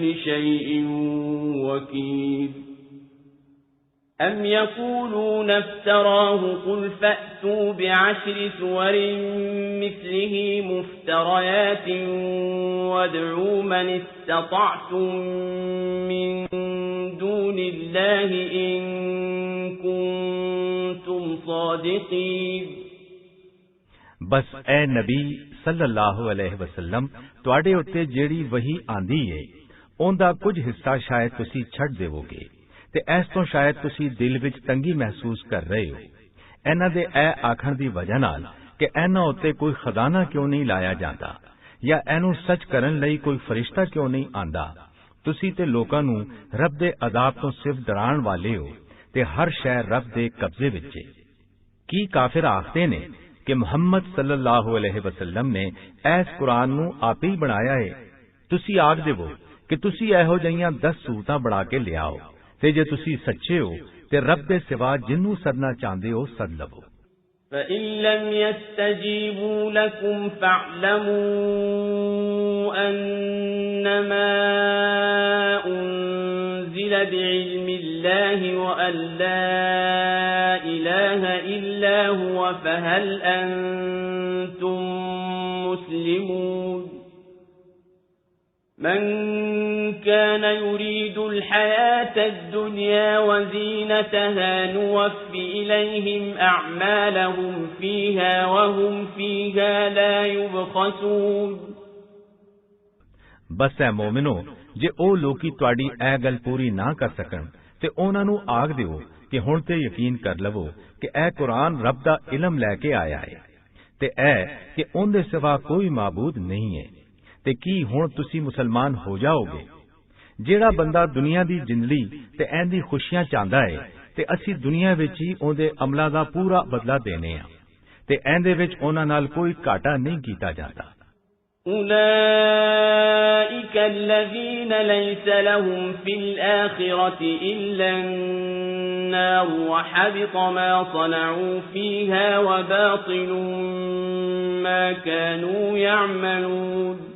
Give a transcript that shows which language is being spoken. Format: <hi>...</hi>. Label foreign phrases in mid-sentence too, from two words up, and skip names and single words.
<ar>شَيْءٍ وَكِيلٌ أَمْ يَقُولُونَ افْتَرَاهُ قُلْ فَأْتُوا بِعَشْرِ سُوَرٍ مِثْلِهِ مُفْتَرَيَاتٍ وَادْعُوا مَنِ اسْتَطَعْتُم مِّن دُونِ اللَّهِ إِن كُنتُمْ صَادِقِينَ</ar> <pa>ਬਸ ਏ ਨਬੀ</pa> <ar>صلى الله عليه وسلم</ar> <pa>ਤੁਹਾਡੇ ਉੱਤੇ ਜਿਹੜੀ ਵਹੀ ਆਂਦੀ ਏ ਉਹਦਾ ਕੁਝ ਹਿੱਸਾ ਸ਼ਾਇਦ ਤੁਸੀਂ ਛੱਡ ਦੇਵੋਗੇ ਤੇ ਇਸ ਤੋਂ ਸ਼ਾਇਦ ਤੁਸੀਂ ਦਿਲ ਵਿੱਚ ਤੰਗੀ ਮਹਿਸੂਸ ਕਰ ਰਹੇ ਹੋ। ਇਹਨਾਂ ਦੇ ਇਹ ਆਖਣ ਦੀ ਵਜ੍ਹਾ ਨਾਲ ਕਿ ਇਹਨਾਂ ਉੱਤੇ ਕੋਈ ਖਜ਼ਾਨਾ ਕਿਉਂ ਨਹੀਂ ਲਾਇਆ ਜਾਂਦਾ ਜਾਂ ਇਹਨੂੰ ਸੱਚ ਕਰਨ ਲਈ ਕੋਈ ਫਰਿਸ਼ਤਾ ਕਿਉਂ ਨਹੀਂ ਆਂਦਾ। ਤੁਸੀਂ ਤੇ ਲੋਕਾਂ ਨੂੰ ਰੱਬ ਦੇ ਅਜ਼ਾਬ ਤੋਂ ਸਿਰਫ ਡਰਾਉਣ ਵਾਲੇ ਹੋ ਤੇ ਹਰ ਸ਼ੈ ਰੱਬ ਦੇ ਕਬਜ਼ੇ ਵਿੱਚ ਹੈ। ਕੀ ਕਾਫਿਰ ਆਖਦੇ ਨੇ ਕਿ ਮੁਹੰਮਦ</pa> <ar>صلى الله عليه وسلم</ar> <pa>ਨੇ ਇਸ ਕੁਰਾਨ ਨੂੰ ਆਪੇ ਹੀ ਬਣਾਇਆ ਹੈ। ਤੁਸੀਂ ਆਖ ਦੇਵੋ ਕਿ ਤੁਸੀਂ ਇਹੋ ਜਿਹੀਆਂ 10 ਸੂਰਤਾਂ ਬਣਾ ਕੇ ਲਿਆਓ ਤੇ ਜੇ ਤੁਸੀਂ ਸੱਚੇ ਹੋ ਤੇ ਰੱਬ ਦੇ ਸਿਵਾ ਜਿੰਨੂੰ ਸਦਨਾ ਚਾਹੁੰਦੇ ਹੋ ਸਦ ਲਵੋ।</pa> <ar>فَإِن لَّمْ يَسْتَجِيبُوا لَكُمْ فَاعْلَمُوا أَنَّمَا أُنزِلَ بِعِلْمِ اللَّهِ وَأَن لَّا إِلَٰهَ إِلَّا هُوَ فَهَلْ أَنتُم مُّسْلِمُونَ من كان يريد الحياة الدنيا وزينتها نوف إليهم أعمالهم فيها وهم فيها لا يبخسون।</ar> <pa>ਬਸ ਐ ਮੋਮਿਨੋ, ਜੇ ਓ ਲੋਕੀ ਤੁਹਾਡੀ ਐ ਗੱਲ ਪੂਰੀ ਨਾ ਕਰ ਸਕਣ ਤੇ ਉਨ੍ਹਾਂ ਨੂੰ ਆਖ ਦਿਓ ਕਿ ਹੁਣ ਤੇ ਯਕੀਨ ਕਰ ਲਵੋ ਕਿ ਐ ਕੁਰਾਨ ਰੱਬ ਦਾ ਇਲਮ ਲੈਕੇ ਆਇਆ ਹੈ ਤੇ ਐ ਕਿ ਉਨਦੇ ਸਿਵਾ ਕੋਈ ਮਾਬੂਦ ਨਹੀਂ ਹੈ। ਤੇ ਕੀ ਹੁਣ ਤੁਸੀ ਮੁਸਲਮਾਨ ਹੋ ਜਾਓਗੇ? ਜੇੜਾ ਬੰਦਾ ਦੁਨੀਆ ਦੀ ਜ਼ਿੰਦਗੀ ਤੇ ਐਂਦੀ ਖੁਸ਼ੀਆਂ ਚਾਹੰਦਾ ਹੈ ਤੇ ਅਸੀ ਦੁਨੀਆ ਵਿਚ ਹੀ ਉਹਦੇ ਅਮਲਾਂ ਦਾ ਪੂਰਾ ਬਦਲਾ ਦੇਣੇ ਆ ਤੇ ਐਂਦੇ ਵਿਚ ਉਹਨਾਂ ਨਾਲ ਕੋਈ ਘਾਟਾ ਨਹੀਂ ਕੀਤਾ ਜਾਤਾ।</pa> <ar>أولئك الذين ليس لهم في الآخرة إلا النار وحبط ما صنعوا فيها وباطل ما كانوا يعملون</ar>